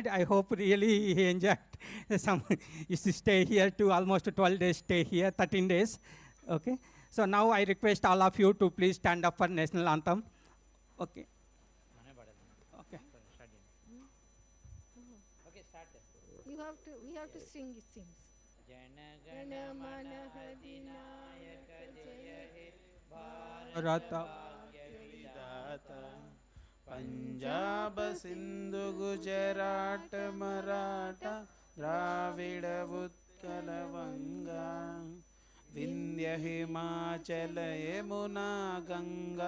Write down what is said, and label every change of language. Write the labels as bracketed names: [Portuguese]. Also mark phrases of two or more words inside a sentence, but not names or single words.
[English] I hope really he enjoyed. Some is to stay here to almost 12 days, stay here, 13 days. Okay. So now I request all of you to please stand up for national anthem. Okay. Okay. Okay, start. We have to sing, it seems. [Bangla] জন মন অধিনায়ক জয় হে Bharata পঞ্জাব সিন্ধু গুজরাট মরাঠা দ্রাবিড় উৎকল বঙ্গ বিন্ধ্য হিমাচল যমুনা গঙ্গা